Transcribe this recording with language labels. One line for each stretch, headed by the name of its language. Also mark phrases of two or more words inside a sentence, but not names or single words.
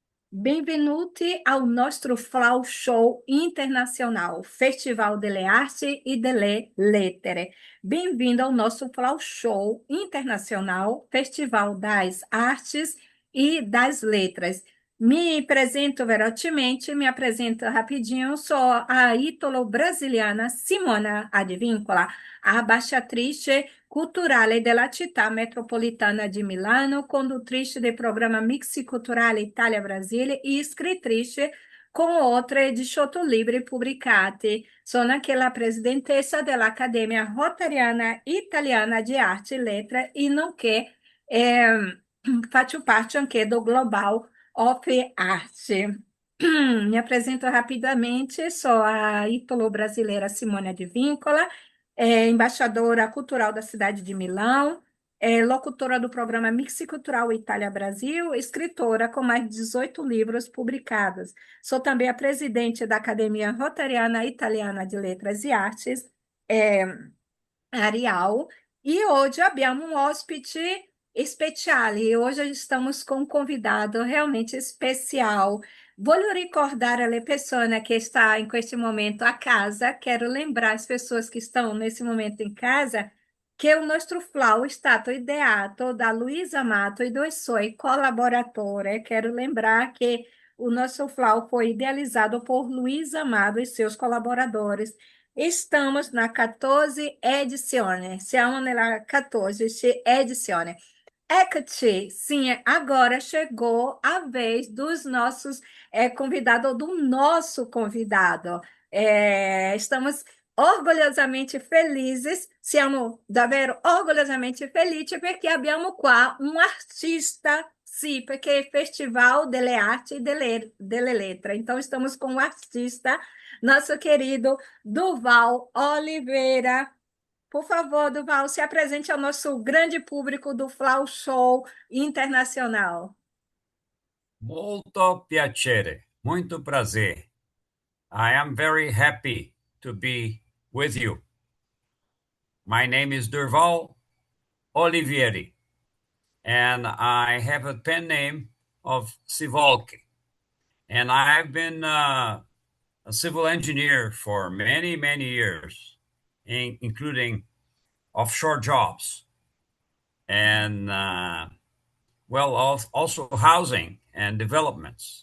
Italian: Benvenuti ao nostro Flow Show Internacional, Festival delle Arti e delle Lettere.
Portuguese: Bem-vindo ao nosso Flow Show Internacional, Festival das Artes e das Letras. Me apresento velocemente, me apresento rapidinho, sou a ítalo-brasiliana
Italian: Simona Advíncula, a ambasciatrice culturale della città metropolitana di Milano, conduttrice del programma Mix Culturale Italia-Brasile e scrittrice con oltre 18 libri pubblicati. Sono anche la presidentessa dell'Accademia Rotariana Italiana di Arte e Lettere e nonché faccio parte anche do Global of Arte.
Portuguese: Me apresento rapidamente, sou a ítalo-brasileira Simone Advíncula, embaixadora cultural da cidade de Milão, locutora do programa Mix Cultural Itália-Brasil, escritora com mais de 18 livros publicados. Sou também a presidente da Academia Rotariana Italiana de Letras e Artes, é, Arial, e hoje abbiamo um hóspede especial, e hoje estamos com um convidado realmente especial.
Italian: Voglio ricordare alle persone che sta in questo momento a casa,
Portuguese: quero lembrar as pessoas que estão nesse momento em casa, que o
Italian: nostro flow è stato ideato da Luísa Amato e dos suoi collaboratori.
Portuguese: Quero lembrar que o nosso flow foi idealizado por Luísa Amado e seus colaboradores. Estamos na
Italian: 14 edizione, siamo nella 14 edizione. Eccoci,
Portuguese: sim, agora chegou a vez dos nossos convidados, do nosso convidado. Estamos orgulhosamente felizes,
Italian: siamo davvero orgulhosamente felici perché abbiamo qua un artista, sì, perché è Festival delle Arti e delle Lettere.
Portuguese: Então, estamos com um artista, nosso querido Duval Oliveira. Por favor, Duval, se apresente ao nosso grande público do Flow Show Internacional.
Italian: Molto piacere,
Portuguese: muito prazer.
English: I am very happy to be with you. My name is Durval Olivieri, and I have a pen name of Sivolki. And I've been a civil engineer for many, many years, including offshore jobs and, also housing and developments.